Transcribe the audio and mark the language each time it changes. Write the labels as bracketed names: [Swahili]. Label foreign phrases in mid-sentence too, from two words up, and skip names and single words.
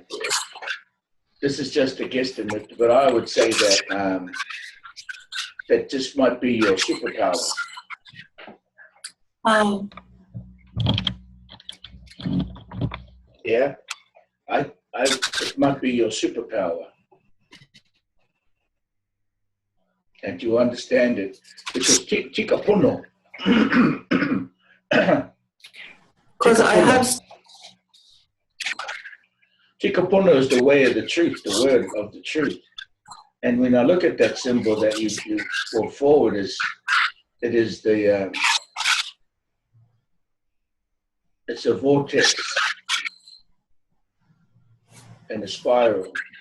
[English] This is just a guesstimate, but I would say that that this might be your superpower. Yeah, it might be your superpower, and you understand it because [Māori] tika pono. [English] Because I have. [Māori] Tika pono [English] is the way of the truth, the word of the truth. And when I look at that symbol that you brought forward, it is the it's a vortex and a spiral.